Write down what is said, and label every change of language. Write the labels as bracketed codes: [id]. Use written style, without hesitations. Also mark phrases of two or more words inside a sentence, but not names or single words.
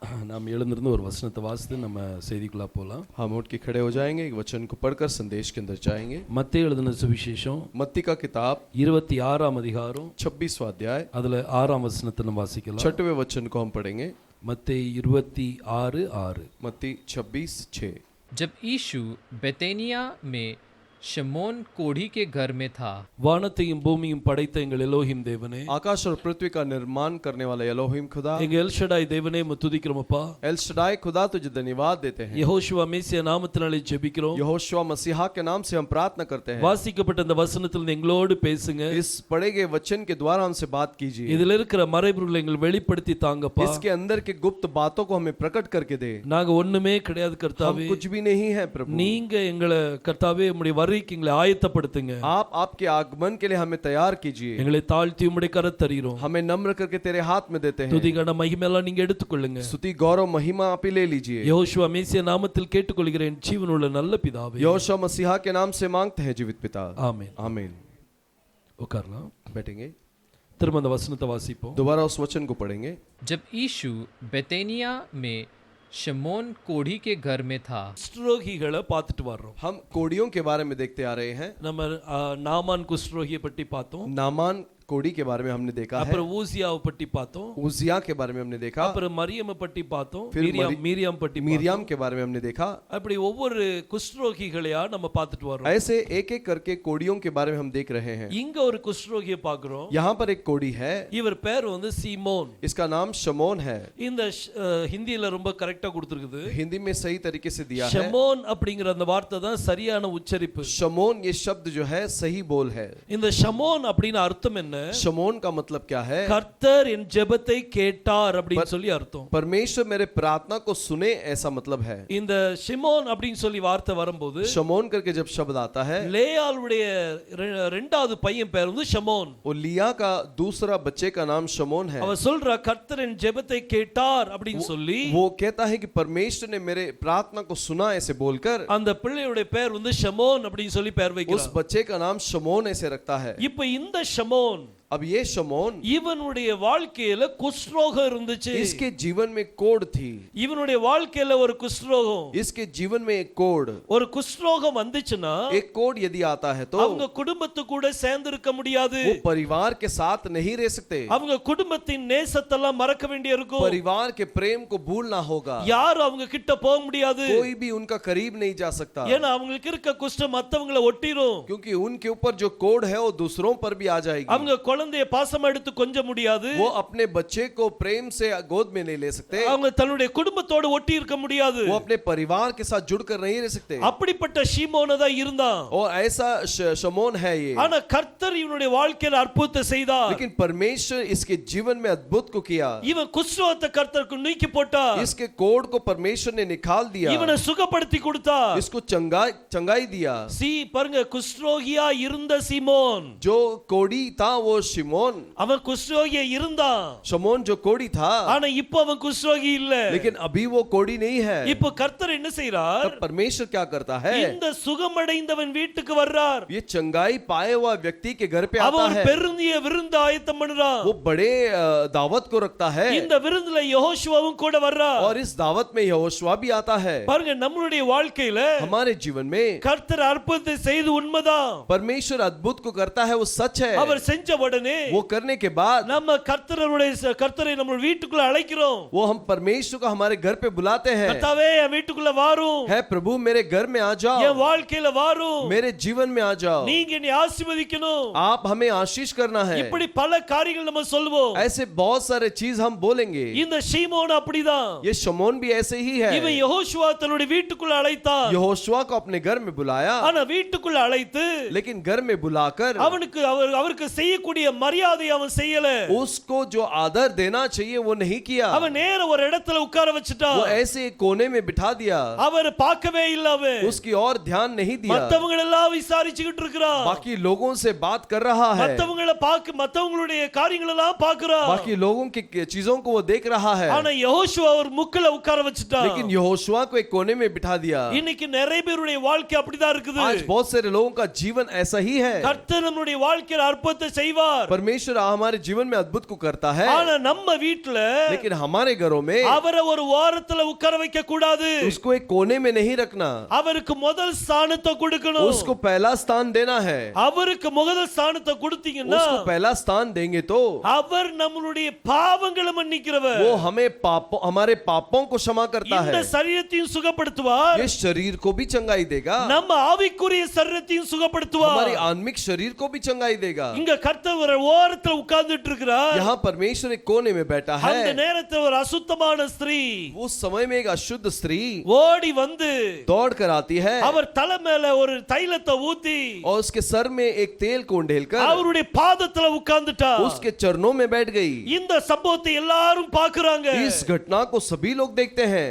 [ta] நாம் எழுந்திருந்து ஒரு வசனத்தை வாசித்து நம்ம செய்திக்குள்ள போலாம். [hi] हम उठ के खड़े हो जाएंगे, एक वचन को पढ़कर संदेश के अंदर जाएंगे। [ta] மத்தேயு எழுதின சுவிசேஷம் [hi] मत्ती का किताब [ta] 26ஆம் அதிகாரம் [hi] 26वां अध्याय [ta] அதுல 6ஆம் வசனத்தை நம்ம வாசிக்கலாம். [hi] 6वें वचन को हम पढ़ेंगे। [ta] மத்தேயு 26:6. [hi] मत्ती 26:6। जब यीशु बेतेनिया में शमौन कोढ़ी के घर में था, [ta] வானத்தையும் பூமியும் படைத்த எங்கள் எலோஹிம் தேவனே, [hi] आकाश और पृथ्वी का निर्माण करने वाला एलोहिम खुदा, [ta] எங்க எல்ஷடாய் தேவனே உம்மை துதிக்கிறோமப்பா. [hi] एल शडाई खुदा तुझे धन्यवाद देते हैं। [ta] யெகோஷுவா மேசியா நாமத்தினாலே ஜெபிக்கிறோம். [hi] यहोशुआ मसीहा के नाम से हम प्रार्थना करते हैं। [ta] வாசிக்கப்பட்ட இந்த வசனத்தில் எங்களோடு பேசுங்க. [hi] इस पढ़े गए वचन के द्वारा हमसे बात कीजिए। [ta] இதுல இருக்கிற மறைபொருளை எங்கள் வெளிப்படுத்தி தாங்கப்பா. [hi] इसके अंदर के गुप्त बातों को हमें प्रकट करके दे। [ta] நாங்க ஒண்ணுமே கிடையாது [hi] हम [ta] கர்த்தாவே. [hi] कुछ भी नहीं है प्रभु। [ta] நீங்க எங்களை கர்த்தாவே உம்முடைய வருகைக்கு எங்களை ஆயத்தப்படுத்துங்க. [hi] आप आपके आगमन के लिए हमें तैयार कीजिए। [ta] எங்களை தாழ்த்தி உம்முடைய கரத்தறிகிறோம். [hi] हमें नम्र करके तेरे हाथ में देते हैं। [ta] துதி கன மகிமை எல்லாம் நீங்க எடுத்துக்கொள்ளுங்க. [hi] स्तुति गौरव महिमा आप ही ले लीजिए। [ta] யெகோஷுவா மேசியா நாமத்தில் கேட்டுக்கொள்கிறேன் ஜீவனுள்ள நல்ல பிதாவே. [hi] यहोशुआ मसीहा के नाम से मांगते हैं जीवित पिता। [ta] ஆமென். [hi] आमीन। [ta] உட்காரலாம். [hi] बैठेंगे। [ta] திரும்ப அந்த வசனத்தை வாசிப்போம். [hi] दोबारा उस वचन को पढ़ेंगे। जब यीशु बेतेनिया में शमौन कोढ़ी के घर में था, [ta] குஷ்டரோகிகளை பார்த்துட்டு வர்றோம். [hi] हम कोड़ियों के बारे में देखते आ रहे हैं। [ta] நம்ம நாமான் குஷ்டரோகியை பற்றி பார்த்தோம். [hi] नामान कोड़ी के बारे में हमने देखा है। [ta] அப்புறம் ஊசியாவை பற்றி பார்த்தோம். [hi] उजिया के बारे में हमने देखा। [ta] அப்புறம் மரியமை பற்றி பார்த்தோம். [hi] फिर [ta] மீரியாம் பற்றி [hi] मिरियम के बारे में हमने देखा। [ta] அப்படி ஒவ்வொரு குஷ்டரோகிகளையா நம்ம பார்த்துட்டு வர்றோம். [hi] ऐसे एक एक करके कोड़ियों के बारे में हम देख रहे हैं। [ta] இங்க ஒரு குஷ்டரோகியை பார்க்கிறோம். [hi] यहाँ पर एक कोड़ी है। [ta] இவர் பேர் வந்து சீமோன். [hi] इसका नाम शमौन है। [ta] இந்த ஹிந்தியில ரொம்ப கரெக்டா கொடுத்திருக்குது. [hi] हिंदी में सही तरीके से दिया है। [ta] ஷமோன் அப்படிங்கிற அந்த வார்த்தை தான் சரியான உச்சரிப்பு. [hi] शमौन ये शब्द जो है सही बोल है। [ta] இந்த ஷமோன் அப்படின்னு அர்த்தம் என்ன? [hi] शमौन का मतलब क्या है? [ta] கர்த்தர் என் ஜெபத்தை கேட்டார் அப்படின்னு சொல்லி அர்த்தம். [hi] परमेश्वर मेरे प्रार्थना को सुने ऐसा मतलब है। [ta] இந்த ஷிமோன் அப்படின்னு சொல்லி வார்த்தை வரும்போது [hi] शमौन करके जब शब्द आता है, [ta] லேயாளுடைய இரண்டாவது பையன் பேர் வந்து ஷமோன். [hi] वो लिया का दूसरा बच्चे का नाम शमौन है। [ta] அவ சொல்றா கர்த்தர் என் ஜெபத்தை கேட்டார் அப்படின்னு சொல்லி [hi] वो कहता है कि परमेश्वर ने मेरे प्रार्थना को सुना ऐसे बोलकर [ta] அந்த பிள்ளையுடைய பேர் வந்து ஷமோன் அப்படின்னு சொல்லி பேர் வைக்கிறார். [hi] उस बच्चे का नाम शमौन ऐसे रखता है। [ta] இப்போ இந்த ஷமோன், [hi] अब ये शमौन, [ta] இவனுடைய வாழ்க்கையில குஷ்டரோகம் இருந்துச்சு. [hi] इसके जीवन में कोढ़ थी। [ta] இவனுடைய வாழ்க்கையில ஒரு குஷ்டரோகம், [hi] इसके जीवन में एक कोढ़, [ta] ஒரு குஷ்டரோகம் வந்துச்சுன்னா [hi] एक कोढ़ यदि आता है तो [ta] அவங்க குடும்பத்து கூட சேர்ந்து இருக்க முடியாது. [hi] वो परिवार के साथ नहीं रह सकते। [ta] அவங்க குடும்பத்தின் நேசத்தெல்லாம் மறக்க வேண்டி இருக்கும். [hi] परिवार के प्रेम को भूलना होगा। [ta] யாரும் அவங்க கிட்ட போக முடியாது. [hi] कोई भी उनका करीब नहीं जा सकता। [ta] ஏன்னா அவங்களுக்கு இருக்க குஷ்டம் மத்தவங்கள ஒட்டிரும். [hi] क्योंकि उनके ऊपर जो कोढ़ है वो दूसरों पर भी आ जाएगी। [ta] அவங்க குழந்தையை பாசமா எடுத்து கொஞ்ச முடியாது. [hi] वो अपने बच्चे को प्रेम से गोद में नहीं ले सकते। [ta] அவங்க தன்னுடைய குடும்பத்தோட ஒட்டி இருக்க முடியாது. [hi] वो अपने परिवार के साथ जुड़कर नहीं रह सकते। [ta] அப்படிப்பட்ட ஷீமோனா தான் இருந்தான். [hi] और ऐसा शमौन है ये। [ta] ஆனா கர்த்தர் இவனுடைய வாழ்க்கையில அற்புதத்தை செய்தார். [hi] लेकिन परमेश्वर इसके जीवन में अद्भुत को किया। [ta] இவன் குஷ்டரோகத்தை கர்த்தருக்கு நீக்கி போட்டார். [hi] इसके कोढ़ को परमेश्वर ने निकाल दिया। [ta] இவனை சுகப்படுத்தி கொடுத்தார். [hi] इसको चंगाई दिया। [ta] பாருங்க, குஷ்டரோகியா இருந்த சீமோன், [hi] जो कोड़ी था वो शिमोन, [ta] அவன் குஷ்டரோகியா இருந்தான். [hi] शमौन जो कोड़ी था, [ta] ஆனா இப்போ அவன் குஷ்டரோகி இல்ல. [hi] लेकिन अभी वो कोड़ी नहीं है। [ta] இப்போ கர்த்தர் என்ன செய்றார்? [hi] तब परमेश्वर क्या करता है? [ta] இந்த சுகமடைந்தவன் வீட்டுக்கு வர்றார். [hi] ये चंगाई पाए हुआ व्यक्ति के घर पे आता [ta] அவன் [hi] है। [ta] பெருந்திய விருந்து ஆயத்தம் பண்றான். [hi] वो बड़े दावत को रखता है। [ta] இந்த விருந்துல யெகோஷுவாவும் கூட வர்றார். [hi] और इस दावत में यहोशुआ भी आता है। [ta] பாருங்க, நம்மளுடைய வாழ்க்கையில [hi] हमारे जीवन में [ta] கர்த்தர் அற்புதத்தை செய்து உண்மைதான். [hi] परमेश्वर अद्भुत को करता है, वो सच है। [ta] அவர் செஞ்ச உடனே [hi] वो करने के बाद [ta] நம்ம கர்த்தரை நம்ம வீட்டுக்குள்ள அழைக்கிறோம். [hi] वो हम परमेश्वर को हमारे घर पे बुलाते हैं। [ta] கர்த்தாவே என் வீட்டுக்குள்ள வாரும். [hi] है प्रभु मेरे घर में आ जाओ। [ta] என் வாழ்க்கையில வாரும். [hi] मेरे जीवन में आ जाओ। [ta] நீங்க என்னை ஆசீர்வதிக்கணும். [hi] आप हमें आशीष करना है। [ta] இப்படி பல காரியங்கள் நம்ம சொல்வோம். [hi] ऐसे बहुत सारे चीज हम बोलेंगे। [ta] இந்த ஷீமோன் அப்படிதான். [hi] ये शमौन भी ऐसे ही है। [ta] இவன் யெகோஷுவா தன்னுடைய வீட்டுக்குள்ள அழைத்தான். [hi] यहोशुआ को अपने घर में बुलाया। [ta] ஆனா வீட்டுக்குள்ள அழைத்து [hi] लेकिन घर में बुलाकर [ta] அவருக்கு செய்யக்கூடிய மரியாதை அவன் செய்யல. [hi] उसको जो आदर देना चाहिए वो नहीं किया। [ta] அவன் நேர ஒரு இடத்துல உட்கார வச்சிட்டான். [hi] वो ऐसे एक कोने में बिठा दिया। [ta] அவர் பார்க்கவே இல்ல. அவன் [hi] उसकी और ध्यान नहीं दिया। [ta] மத்தவங்க எல்லாம் விசாரிச்சிட்டு இருக்கான். [hi] बाकी लोगों से बात कर रहा है। [ta] மத்தவங்களுடைய காரியங்கள் எல்லாம் பார்க்கறான். [hi] बाकी लोगों की चीजों को वो देख रहा है। [ta] ஆனா யெகோஷுவா ஒரு முக்குல உட்கார வச்சிட்டான். [hi] लेकिन यहोशुआ को एक कोने में बिठा दिया। [ta] இன்னைக்கு நிறைய பேருடைய வாழ்க்கை அப்படிதான் இருக்குது. [hi] आज बहुत सारे लोगों का जीवन ऐसा ही है। [ta] கர்த்தர் நம்முடைய வாழ்க்கையில அற்புதத்தை செய்வார். செய்வார். [hi] परमेश्वर हमारे जीवन में अद्भुत को करता है, [ta] ஆனா நம்ம வீட்ல [hi] लेकिन हमारे घरों में [ta] அவரை ஒரு ஓரத்துல உட்கார வைக்க கூடாது. [hi] उसको एक कोने में नहीं रखना, [ta] அவருக்கு முதல் ஸ்தானத்தை கொடுக்கணும். [hi] उसको पहला स्थान देना है। [ta] அவருக்கு முதல் ஸ்தானத்தை கொடுத்தீங்கன்னா [hi] उसको पहला स्थान देंगे तो [ta] அவர் நம்மளுடைய பாவங்களை மன்னிக்கிறவர். [hi] वो हमें हमारे पापों को क्षमा करता [ta] இந்த [hi] है, [ta] சரீரத்தையும் சுகப்படுத்துவார். [hi] ये शरीर को भी चंगाई देगा, [ta] நம்ம ஆவிக்குரிய சரீரத்தையும் சுகப்படுத்துவார். [hi] हमारी आत्मिक शरीर को भी चंगाई देगा। [ta] இங்க கர்த்தர் ஒரு ஓரத்துல உட்கார்ந்துட்டு இருக்கிறார். [hi] यहाँ परमेश्वर एक कोने में बैठा [ta] அந்த [hi] है। [ta] நேரத்துல ஒரு அசுத்தமான ஸ்திரீ [hi] उस समय में एक अशुद्ध स्त्री [ta] ஓடி வந்து [hi] दौड़ कर आती है [ta] அவர் தலை மேல ஒரு தைலத்தை ஊத்தி [hi] और उसके सर में एक तेल को ढेलकर [ta] அவருடைய பாதத்துல உட்கார்ந்துட்டா. [hi] उसके चरणों में बैठ गई। [ta] இந்த சம்பவத்தை எல்லாரும் பாக்குறாங்க. [hi] इस घटना को सभी लोग देखते हैं।